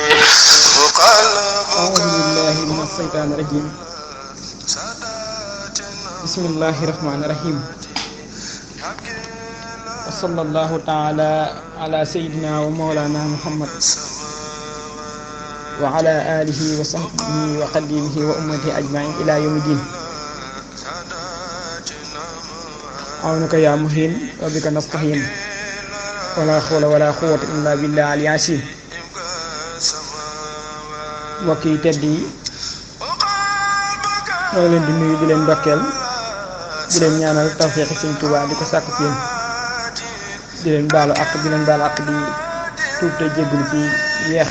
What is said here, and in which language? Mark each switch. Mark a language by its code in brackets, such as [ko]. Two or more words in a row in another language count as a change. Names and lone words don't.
[ar] أعوذ بالله من الشيطان الرجيم بسم الله الرحمن الرحيم وصلى الله تعالى على سيدنا ومولانا محمد وعلى آله وصحبه وقديمه وأمته أجمعين إلى يوم الدين عونك يا مهين وبك نستعين ولا حول ولا قوة إلا بالله العلي العظيم [wo] mbokk yi tedd yi ñoo leen di nuyu di leen ndokkeel di leen ñaanal tawfeexi Sëriñ Tuubaa di ko sàkku ci yéen di leen baalu ak di leen baalu ak di tuub te jéggulu ci yeex a